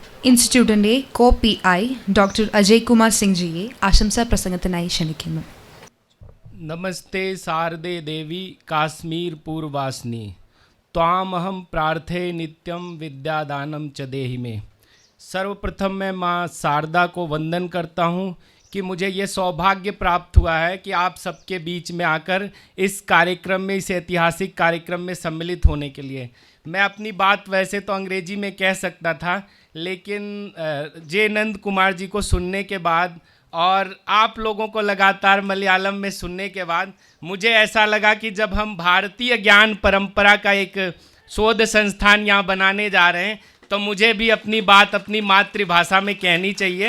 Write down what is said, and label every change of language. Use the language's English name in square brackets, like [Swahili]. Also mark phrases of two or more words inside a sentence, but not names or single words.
[Malayalam] ഇൻസ്റ്റിറ്റ്യൂട്ടിൻ്റെ കോ പി ഐ ഡോക്ടർ അജയ് കുമാർ സിംഗ് ജിയെ ആശംസാ പ്രസംഗത്തിനായി ക്ഷണിക്കുന്നു. [Sanskrit] नमस्ते शारदे देवी काश्मीर पूर्वासिनी त्वामहम प्रार्थे नित्यम विद्यादानम च देहि में। [Hindi] सर्वप्रथम मैं माँ शारदा को वंदन करता हूँ कि मुझे ये सौभाग्य प्राप्त हुआ है कि आप सबके बीच में आकर इस कार्यक्रम में, इस ऐतिहासिक कार्यक्रम में सम्मिलित होने के लिए। मैं अपनी बात वैसे तो अंग्रेजी में कह सकता था, लेकिन जे नंद कुमार जी को सुनने के बाद और आप लोगों को लगातार मलयालम में सुनने के बाद मुझे ऐसा लगा कि जब हम भारतीय ज्ञान परंपरा का एक शोध संस्थान यहाँ बनाने जा रहे हैं तो मुझे भी अपनी बात अपनी मातृभाषा में कहनी चाहिए।